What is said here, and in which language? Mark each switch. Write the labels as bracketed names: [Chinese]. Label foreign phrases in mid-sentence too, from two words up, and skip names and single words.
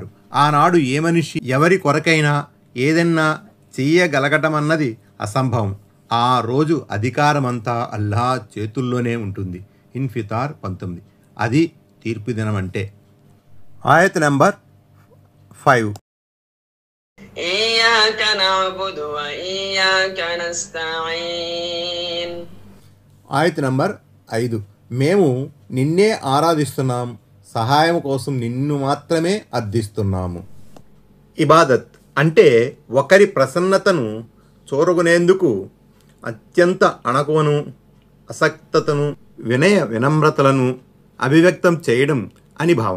[Telugu] ఆనాడు ఏ మనిషి ఎవరి కొరకైనా ఏదన్నా చెయ్యగలగటమన్నది అసంభవం. ఆ రోజు అధికారమంతా అల్లాహ్ చేతుల్లోనే ఉంటుంది. ఇన్ఫితార్ 19. అది తీర్పు దినం అంటే. ఆయత్ నెంబర్ 5. [Arabic] إياك نعبد وإياك نستعين. [Telugu] ఆయత్ నంబర్ 5. మేము నిన్నే ఆరాధిస్తున్నాం, సహాయం కోసం నిన్ను మాత్రమే అర్థిస్తున్నాము. ఇబాదత్ అంటే ఒకరి ప్రసన్నతను చూరగొనేందుకు అత్యంత అణకువను అసక్తతను వినమ్రతలను అభివ్యక్తం చేయడం అని భావం.